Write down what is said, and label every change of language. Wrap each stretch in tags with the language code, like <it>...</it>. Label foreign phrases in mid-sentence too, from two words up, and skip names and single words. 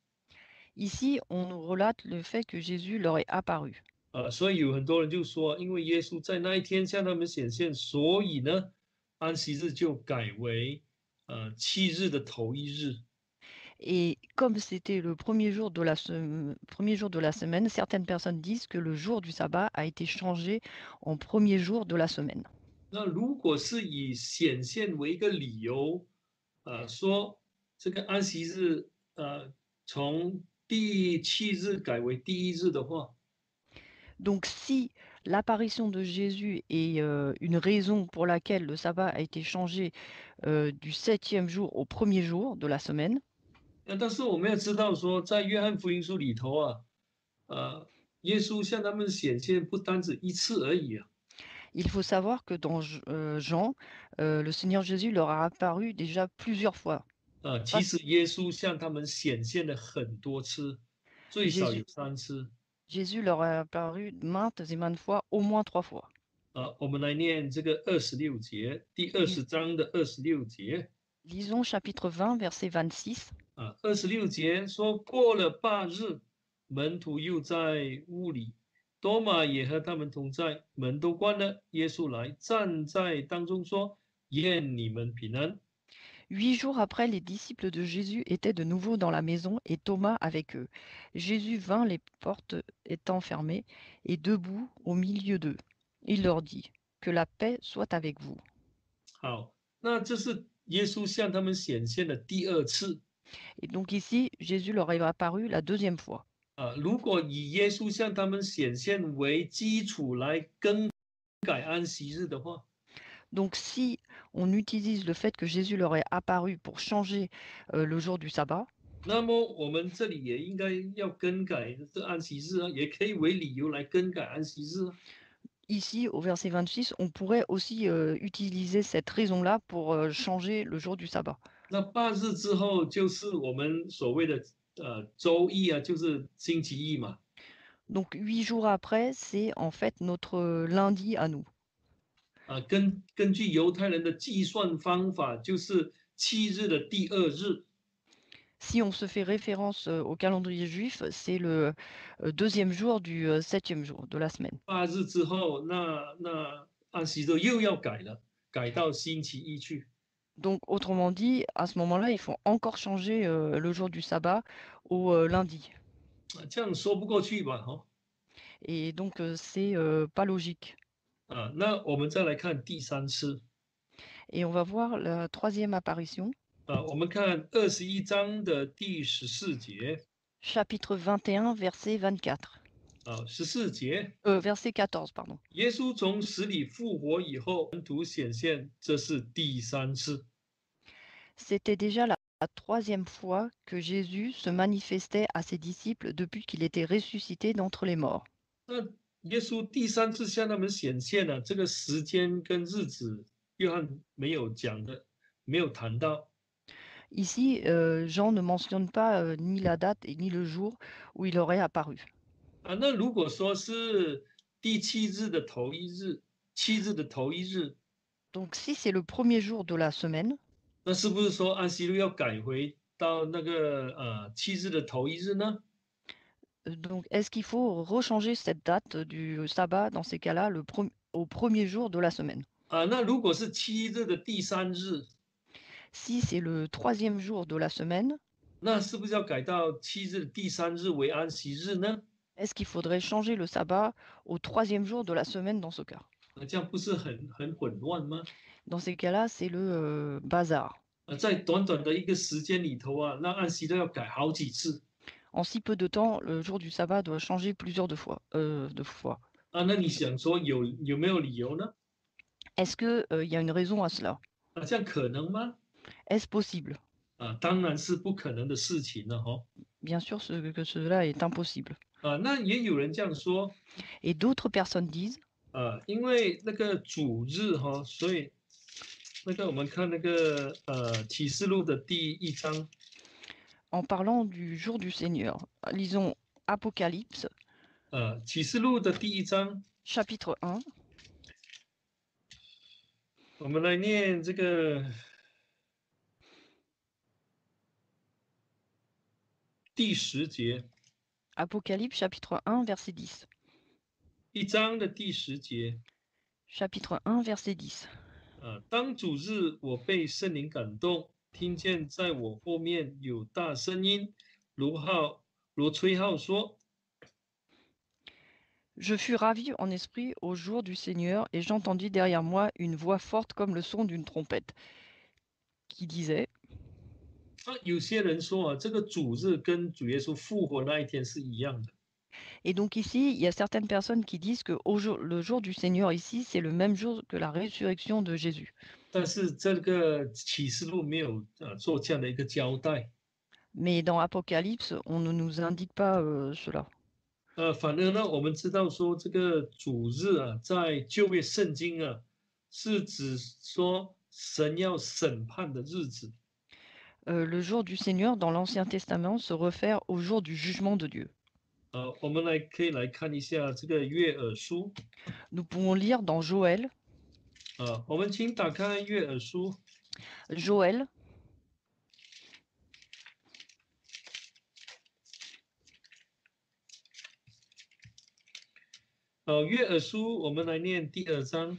<fr>Ici, on nous relate le fait que Jésus leur est apparu.</fr> <zh>所以有很多人就说，因为耶稣在那一天向他们显现，所以呢，安息日就改为7日的头一日。</zh> <fr>Et comme c'était le premier jour de la semaine, certaines personnes disent que le jour du sabbat a été changé en premier jour de la semaine.</fr> <zh>那如果是以显现为一个理由，说这个安息日从第7日改为第一日的话，</zh> <fr>Donc si l'apparition de Jésus est une raison pour laquelle le sabbat a été changé du 7e jour au premier jour de la semaine,</fr> <zh>但是我们要知道说，在约翰福音书里头耶稣向他们显现不单止一次而已。</zh> <fr>il faut savoir que dans Jean, le Seigneur Jésus leur a apparu déjà plusieurs fois.</fr> <zh>其实耶稣向他们显现了很多次，最少有3次。</zh> <fr>Jésus leur a apparu maintes et maintes fois, au moins 3 fois.</fr> <zh>我们来念这个26节，第20章的26节。</zh> <fr>Lisons chapitre 20, verset 26.</fr> <zh>26 节说，过了8日，门徒又在屋里，多马也和他们同在，门都关了。耶稣来站在当中说：“愿你们平安。”</zh> <fr>8 jours après, les disciples de Jésus étaient de nouveau dans la maison et Thomas avec eux. Jésus vint, les portes étant fermées, et debout au milieu d'eux. Il leur dit, que la paix soit avec vous.</fr> <zh>好，那这是耶稣向他们显现的第2次。</zh> <fr>Et donc ici, Jésus leur est apparu la deuxième fois.</fr> <zh>如果以耶稣向他们显现为基础来更改安息日的话，</zh> <fr>Donc si on utilise le fait que Jésus leur est apparu pour changer le jour du sabbat,</fr> <zh>那么我们这里也应该要更改这安息日也可以为理由来更改安息日。</zh> <fr>ici au verset 26, on pourrait aussi utiliser cette raison-là pour changer le jour du sabbat.</fr> <zh>那8日之后就是我们所谓的周一就是星期一嘛。</zh> <fr>Donc 8 jours après, c'est en fait notre lundi à nous.</fr> <zh>根据犹太人的计算方法，就是7日的第2日。</zh> <fr>Si on se fait référence au calendrier juif, c'est le deuxième jour du 7e jour de la semaine.</fr> <zh>8 日之后，那安息日又要改了，改到星期一去。</zh> <fr>Donc autrement dit, à ce moment-là, il faut encore changer le jour du sabbat au lundi.</fr> <zh>这样说不过去吧？</zh> <fr>Et donc c'est pas logique.</fr> <zh>那我们再来看第3次。</zh> <fr>Et on va voir la troisième apparition,</fr> <zh>我们看21章的第14节</zh> <fr>chapitre 21, verset 24.</fr> <zh>14节，</zh> <fr>Verset 14, pardon.</fr> <zh>耶稣从死里复活以后，门徒显现，这是第3次。</zh> <fr>C'était déjà la troisième fois que Jésus se manifestait à ses disciples depuis qu'il était ressuscité d'entre les morts.</fr> <zh>那耶稣第3次向他们显现了，这个时间跟日子，约翰没有讲的，没有谈到。</zh> <fr>Ici, Jean ne mentionne pas ni la date et ni le jour où il aurait apparu.</fr> <zh>那如果说是第7日的头一日，7日的头一日，</zh> <fr>Donc si c'est le premier jour de la semaine,</fr> <zh>那是不是说安息日要改回到那个7日的头一日呢？</zh> <fr>donc est-ce qu'il faut rechanger cette date du sabbat dans ces cas-là au premier jour de la semaine?</fr> <zh>那如果是7日的第3日，</zh> <fr>Si c'est le troisième jour de la semaine,</fr> <zh>那是不是要改到7日的第3日为安息日呢？</zh> <fr>est-ce qu'il faudrait changer le sabbat au troisième jour de la semaine dans ce cas?</fr> <zh>这样不是很混乱吗？</zh> <fr>Dans ces cas-là, c'est le bazar.</fr> <zh>在短短的一个时间里头那安息日要改好几次。</zh> <fr>En si peu de temps, le jour du sabbat doit changer plusieurs de fois.</fr> <zh>那你想说有没有理由呢？</zh> <fr>Est-ce qu'il y a une raison à cela?</fr> <zh>这样可能吗？</zh> <fr>Est-ce possible?</fr> <zh>当然是不可能的事情了</zh> <fr>Bien sûr que cela est impossible.</fr> <zh>那也有人这样说。</zh> <fr>Et d'autres personnes disent,</fr> <zh>因为那个主日所以那个我们看那个启示录的第1章。</zh> <fr>en parlant du jour du Seigneur, lisons Apocalypse,</fr> <zh>启示录的第1章，</zh> <fr>chapitre 1,</fr> <zh>我们来念这个第10节。</zh> <fr>Apocalypse, chapitre 1, verset 10.</fr> <zh>1 章的第10节。</zh> <fr>Chapitre 1, verset 10.</fr> <zh>当主日，我被圣灵感动，听见在我后面有大声音，如吹号说。</zh> <fr>Je fus ravi en esprit au jour du Seigneur, et j'entendis derrière moi une voix forte comme le son d'une trompette, qui disait,</fr> <zh>有些人说这个主日跟主耶稣复活那一天是一样的。</zh> <fr>et donc ici, il y a certaines personnes qui disent que le jour du Seigneur ici, c'est le même jour que la résurrection de Jésus.</fr> <zh>但是这个启示录没有做这样的一个交代。</zh> <fr>Mais dans Apocalypse, on ne nous indique pas cela.</fr> <zh>反而呢，我们知道说这个主日在旧约圣经是指说神要审判的日子。</zh> <fr>Le jour du Seigneur dans l'Ancien Testament se réfère au jour du jugement de Dieu.</fr> <zh>我们可以来看一下这个约珥书。</zh> <fr>Nous pouvons lire dans Joël,</fr> <zh>我们请打开约珥书。</zh> <fr>Joël,</fr> <zh>约珥书，我们来念第2章。</zh>